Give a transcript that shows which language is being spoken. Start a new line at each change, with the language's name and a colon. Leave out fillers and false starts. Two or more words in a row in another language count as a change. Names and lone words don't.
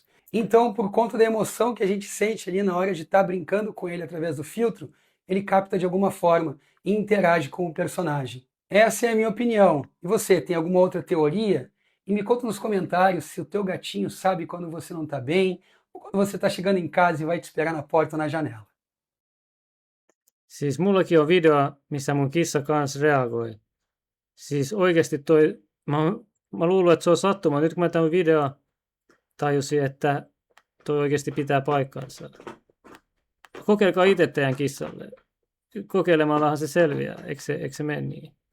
Portuguese: Então, por conta da emoção que a gente sente ali na hora de estar brincando com ele através do filtro, ele capta de alguma forma e interage com o personagem. Essa é a minha opinião. E você, tem alguma outra teoria? E me conta nos comentários se o teu gatinho sabe quando você não está bem, ou quando você está chegando em casa e vai te esperar na porta ou na janela.
Finnish: Siis mullakin on video, missä mun kissa kanssa reagoi. Siis oikeasti toi, mä luulen, että se on sattuma. Nyt kun mä tämän video tajusin, että toi oikeasti pitää paikkansa. Kokeilkaa itse teidän kissalle. Kokeilemallahan se selviää, eikö se mene niin?